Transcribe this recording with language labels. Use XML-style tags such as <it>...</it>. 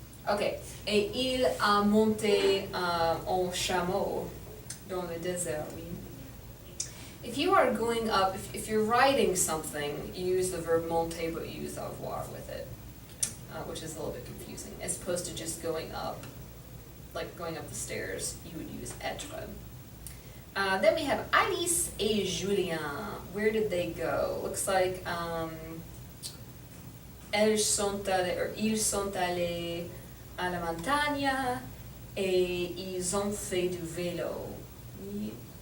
<fr>Okay, et il a monté en chameau dans le désert, oui.</fr> <en>If you are going up, if you're riding something, you use the verb monter, but you use avoir with it, which is a little bit confusing. As opposed to just going up, like going up the stairs, you would use être. Then we have Alice et Julien. Where did they go? Looks like</en> <fr>elles sont allées, or ils sont allés à la montagne et ils ont fait du vélo. Oui.</fr>